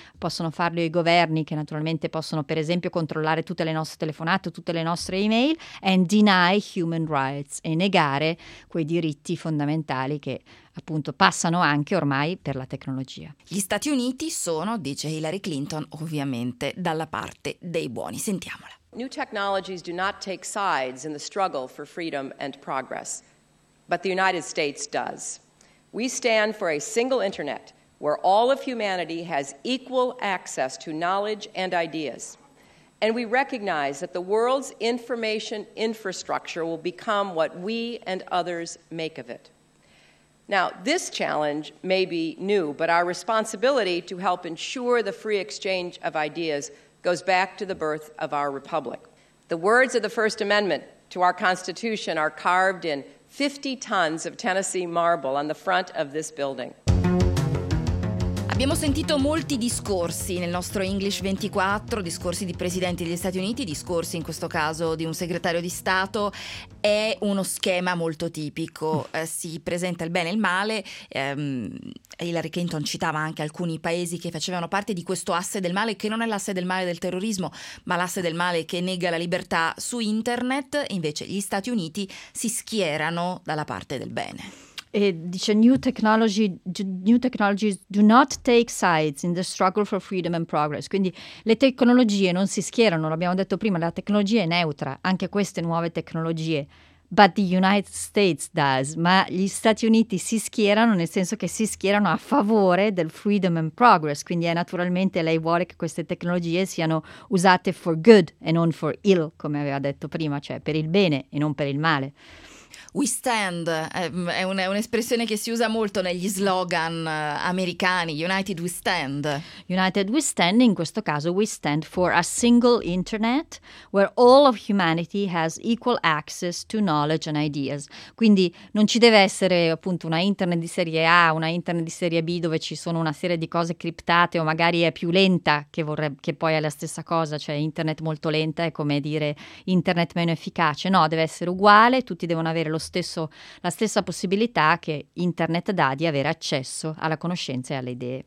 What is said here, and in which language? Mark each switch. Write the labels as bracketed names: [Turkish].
[Italian] Possono farlo i governi, che naturalmente possono per esempio controllare tutte le nostre telefonate, tutte le nostre email, [English] and deny human rights, [Italian] e negare quei diritti fondamentali che appunto passano anche ormai per la tecnologia. Gli Stati Uniti sono, dice Hillary Clinton, ovviamente dalla parte dei buoni. Sentiamola. [English] New technologies do not take sides in the struggle for freedom and progress, but the United States does. We stand for a single internet where all of humanity has equal access to knowledge and ideas. And we recognize that the world's information infrastructure will become what we and others make of it. Now, this challenge may be new, but our responsibility to help ensure the free exchange of ideas goes back to the birth of our republic. The words of the First Amendment to our Constitution are carved in 50 tons of Tennessee marble on the front of this building. [Italian] Abbiamo sentito molti discorsi nel nostro English 24, discorsi di presidenti degli Stati Uniti, discorsi in questo caso di un segretario di Stato. È uno schema molto tipico, si presenta il bene e il male. Hillary Clinton citava anche alcuni paesi che facevano parte di questo asse del male, che non è l'asse del male del terrorismo, ma l'asse del male che nega la libertà su internet. Invece gli Stati Uniti si schierano dalla parte del bene. E dice [English] new technologies do not take sides in the struggle for freedom and progress. [Italian] Quindi le tecnologie non si schierano, l'abbiamo detto prima, la tecnologia è neutra, anche queste nuove tecnologie, [English] But the United States does. [Italian] Ma gli Stati Uniti si schierano, nel senso che si schierano a favore del [English] freedom and progress. [Italian] Quindi è naturalmente lei vuole che queste tecnologie siano usate [English] for good [Italian] e non [English] for ill, [Italian] come aveva detto prima, cioè per il bene e non per il male. [English] We stand [Italian] è un'espressione che si usa molto negli slogan americani. [English] United we stand. United we stand, [Italian] in questo caso [English] we stand for a single internet where all of humanity has equal access to knowledge and ideas. [Italian] Quindi non ci deve essere appunto una internet di serie A, una internet di serie B dove ci sono una serie di cose criptate o magari è più lenta, che poi è la stessa cosa, cioè internet molto lenta è come dire internet meno efficace. No, deve essere uguale, tutti devono avere la stessa possibilità che internet dà di avere accesso alla conoscenza e alle idee.